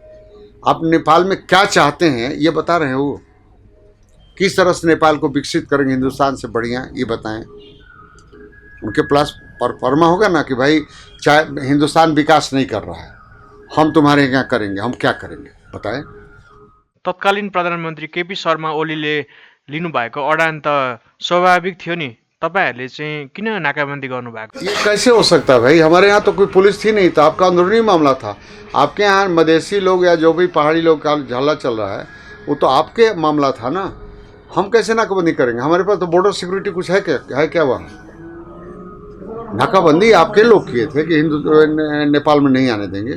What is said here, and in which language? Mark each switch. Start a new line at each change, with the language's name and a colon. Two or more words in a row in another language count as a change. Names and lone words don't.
Hindi: आप नेपाल में क्या चाहते हैं ये बता रहे हैं? वो किस तरह से नेपाल को विकसित करेंगे हिंदुस्तान से बढ़िया, ये बताएं। उनके प्लस परफॉर्मा होगा ना कि भाई चाहे हिंदुस्तान विकास नहीं कर रहा है, हम तुम्हारे यहाँ करेंगे, हम क्या करेंगे बताएं।
Nepali: तत्कालीन प्रधानमन्त्री केपी शर्मा ओलीले लिनुभएको अडान त स्वाभाविक थियो नि, तपाईहरुले चाहिँ किन नाकाबन्दी गर्नुभएको?
Hindi: ये कैसे हो सकता है भाई? हमारे यहाँ तो कोई पुलिस थी नहीं, तो आपका अंदरूनी मामला था। आपके यहाँ मधेसी लोग या जो भी पहाड़ी लोग का झल्ला चल रहा है वो तो आपके मामला था ना। हम कैसे नाकाबंदी करेंगे? हमारे पास तो बॉर्डर सिक्योरिटी कुछ है क्या वहाँ? नाकाबंदी आपके लोग किए थे कि नेपाल में नहीं आने देंगे।